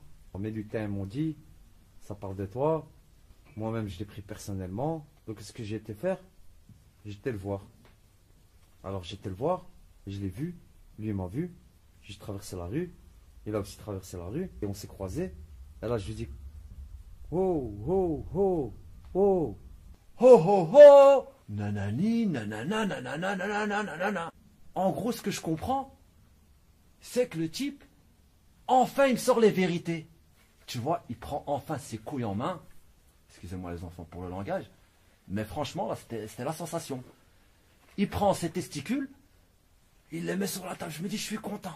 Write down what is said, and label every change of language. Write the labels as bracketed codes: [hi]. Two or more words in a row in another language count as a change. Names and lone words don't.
[fr] Mes lutins m'ont dit, ça parle de toi. Moi-même, je l'ai pris personnellement. Donc, ce que j'ai été faire, j'étais le voir. Alors, j'étais le voir, je l'ai vu. Lui, il m'a vu. J'ai traversé la rue. Il a aussi traversé la rue. Et on s'est croisés. Et là, je lui dis, oh, oh, oh, oh. Ho ho ho! Nanani, nanana, nanana, nanana, nanana. En gros, ce que je comprends, c'est que le type, enfin, il me sort les vérités. Tu vois, il prend enfin ses couilles en main. Excusez-moi les enfants pour le langage. Mais franchement, là, c'était la sensation. Il prend ses testicules, il les met sur la table. Je me dis, je suis content.